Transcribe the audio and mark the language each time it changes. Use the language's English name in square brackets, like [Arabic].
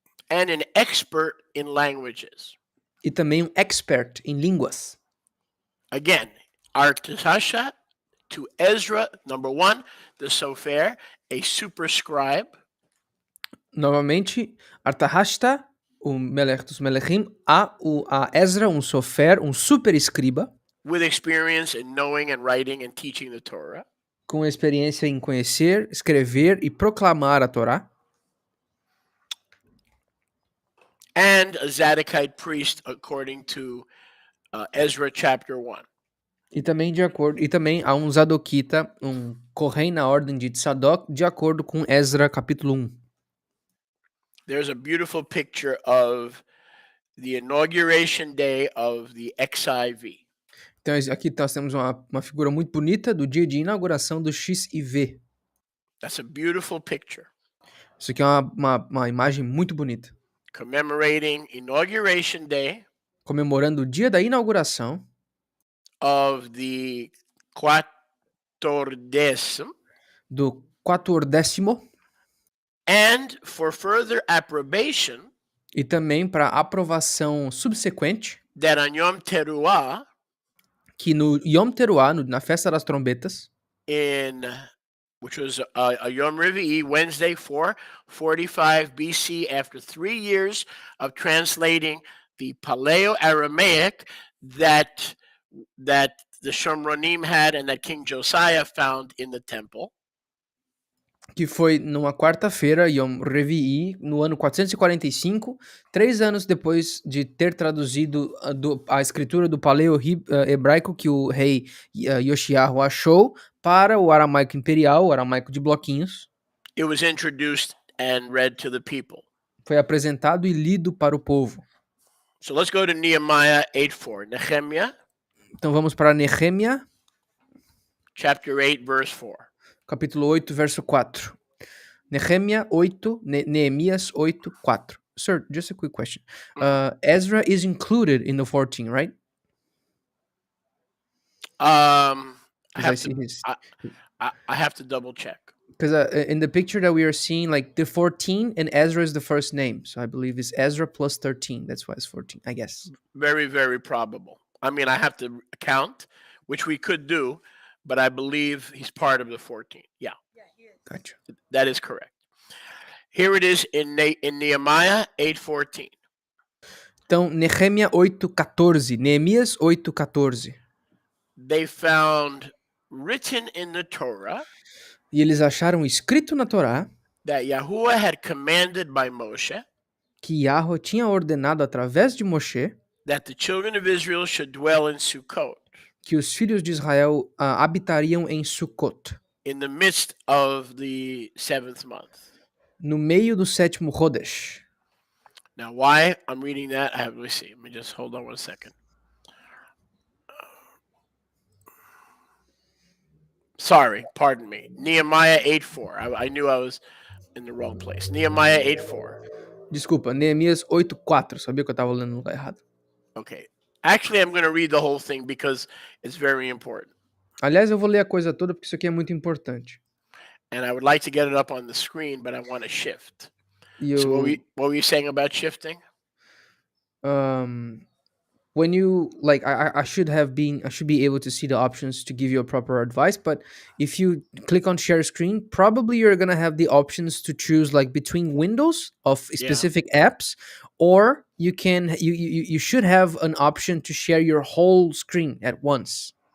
[English] and an expert in languages. [Portuguese] E também expert em línguas. [English] Again, Artasasha to Ezra, number 1, the Sofer, a super scribe. [Portuguese] Novamente, Artahashta, o melech dos melechim, a Ezra, sofer, super escriba. [English] With experience in knowing and writing and teaching the Torah. [Portuguese] Com experiência em conhecer, escrever e proclamar a Torá. [English] And a Zadokite priest according to Ezra chapter 1. [Portuguese] E também há Zadokita, Kohen na ordem de Tzadok, de acordo com Ezra capítulo 1. [English] There's a beautiful picture of the inauguration day of the XIV. [Portuguese] Então aqui nós temos uma figura muito bonita do dia de inauguração do XIV. [English] That's a beautiful picture. [Portuguese] Isso aqui é uma imagem muito bonita. [English] Commemorating inauguration day. [Portuguese] Comemorando o dia da inauguração. [English] Of the quatordecimo. [Portuguese] Do quatuordécimo. [English] And for further approbation. [Portuguese] E também para aprovação subsequente. [English] That on Yom Teruah. [Portuguese] Que no Yom Teruah, na festa das trombetas. [English] Which was a Yom Revi'i, Wednesday 445 BC, after 3 years of translating the Paleo-Aramaic that the Shomronim had and that King Josiah found in the temple. [Portuguese] Que foi numa quarta-feira, Yom Revi'i, no ano 445, 3 anos depois de ter traduzido a escritura do paleo-hebraico que o rei Yoshiyahu achou para o aramaico imperial, o aramaico de bloquinhos. [English] It was introduced and read to the people. [Portuguese] Foi apresentado e lido para o povo. [English] So let's go to Nehemiah 8:4. Nehemiah. [Portuguese] Então vamos para Nehemia. [English] Chapter 8, verse 4. [Portuguese] Capítulo 8, verso 4. Nehemia 8, Neemias 8, 4. [English] Sir, just a quick question. Ezra is included in the 14, right? I have to double check. Because in the picture that we are seeing, like the 14 and Ezra is the first name. So I believe it's Ezra plus 13. That's why it's 14, I guess. Very, very probable. I mean, I have to count, which we could do, but I believe he's part of the 14. Yeah. Gotcha. That is correct. Here it is in Nehemiah 8:14. [Portuguese] Então, Nehemia 8:14, Neemias 8:14. [English] They found written in the Torah [Portuguese] E eles acharam escrito na Torá [English] that Yahuwah had commanded by Moshe [Portuguese] que Yahweh tinha ordenado através de Moshe [English] that the children of Israel should dwell in Sukkot [Portuguese] que os filhos de Israel habitariam em Sucot, [English] in the midst of the seventh month. [Portuguese] no meio do sétimo Rodesh. [English] Now, why I'm reading that, I have to see. Let me just hold on one second. Sorry, pardon me. Nehemiah 8:4. I knew I was in the wrong place. Nehemiah 8:4. [Portuguese] Desculpa, Neemias 8:4. Sabia que eu estava lendo no lugar errado. [English] Okay. Actually, I'm going to read the whole thing because it's very important. [Portuguese] Aliás, eu vou ler a coisa toda porque isso aqui é muito importante. [English] And I would like to get it up on the screen, but I want to shift. [Portuguese] E [English] So [Portuguese] eu, [English] what were you saying about shifting? when you like, I should be able to see the options to give you a proper advice. But if you click on share screen, probably you're gonna have the options to choose like between windows of specific apps, or you should have an option to share your whole screen at once.